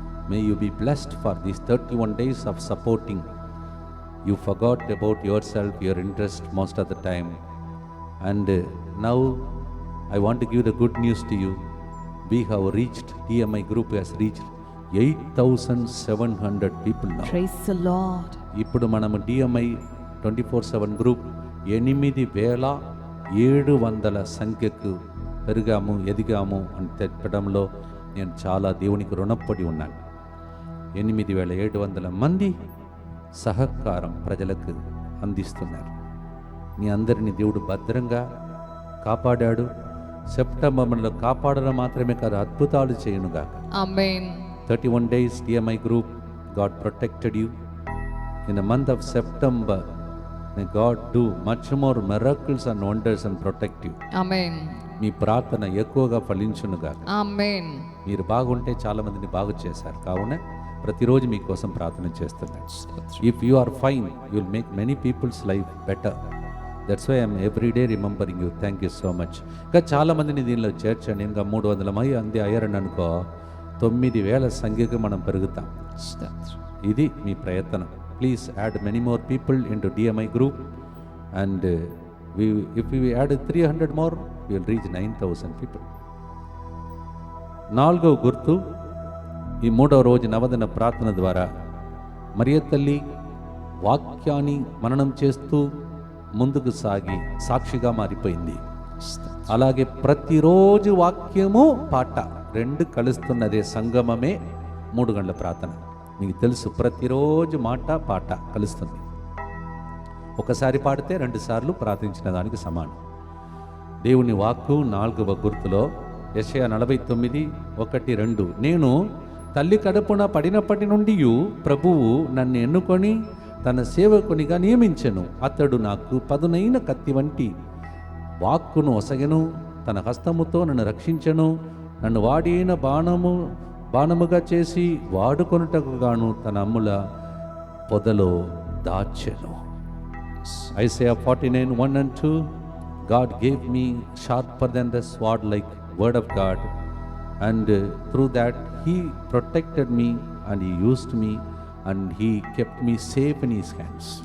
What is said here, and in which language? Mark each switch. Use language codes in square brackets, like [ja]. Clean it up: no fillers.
[en] May you be blessed for these 31 days of supporting. You forgot about yourself, your interest most of the time, and now I want to give the good news to you. We have reached, DMI group has reached 8,700 people now. Praise the Lord. [te] ఇప్పుడు మనము DMI 24/7 group 8,700 సంఖ్యకు పెరిగాము, ఎదిగాము అని చెప్పడంలో నేను చాలా దేవునికి రుణపడి ఉన్నాను. 8,700 మంది సహకారం ప్రజలకు అందిస్తున్నారు. మీ అందరినీ దేవుడు భద్రంగా కాపాడాడు. సెప్టెంబర్లో కాపాడడం మాత్రమే కాదు, అద్భుతాలు చేయునుగాక. ఆమేన్. [en] 31 days DMI group, God protected you. In the month of September, may God do much more miracles and wonders and protect you. [te] ఆమేన్. మీ ప్రార్థన ఎక్కువగా ఫలించునుగాక. ఆమేన్. మీరు బాగుంటే చాలా మందిని బాగు చేశారు, కావున ప్రతిరోజు మీకోసం ప్రార్థన చేస్తున్నాను. [en] If you are fine, you will make many people's life better. That's why I am every day remembering you. Thank you so much. [te] ఇంకా చాలా మందిని దీనిలో చేర్చండి. ఇంకా 300 మంది అంది అయ్యారని అనుకో, 9,000 సంఖ్యకు మనం పెరుగుతాం. ఇది మీ ప్రయత్నం. [en] Please add many more people into DMI group, and if we add 300 more, we will reach 9,000 people. [te] 4వ గుర్తు, ఈ 3వ రోజు నవదిన ప్రార్థన ద్వారా మరియ తల్లి వాక్యాన్ని మననం చేస్తూ ముందుకు సాగి సాక్షిగా మారిపోయింది. అలాగే ప్రతిరోజు వాక్యము పాట 2 కలుస్తున్నదే సంగమమే 3 గంటల ప్రార్థన. మీకు తెలుసు, ప్రతిరోజు మాట పాట కలుస్తుంది. ఒకసారి పాడితే 2 సార్లు ప్రార్థించిన దానికి సమానం. దేవుని వాక్కు 4వ గుర్తులో యెషయా 49:1-2, నేను తల్లి కడుపున పడినప్పటి నుండి ప్రభువు నన్ను ఎన్నుకొని తన సేవకునిగా నియమించెను. అతడు నాకు పదునైన కత్తి వంటి వాక్కును ఒసగెను. తన హస్తముతో నన్ను రక్షించెను. నన్ను వాడిన బాణముగా చేసి వాడుకొనుటకు గాను తన అమ్ముల పొదలో దాచెను. [en] Isaiah 49:1-2 God gave me sharper than the sword like word of God, and through that he protected me and he used me and he kept me safe in his hands.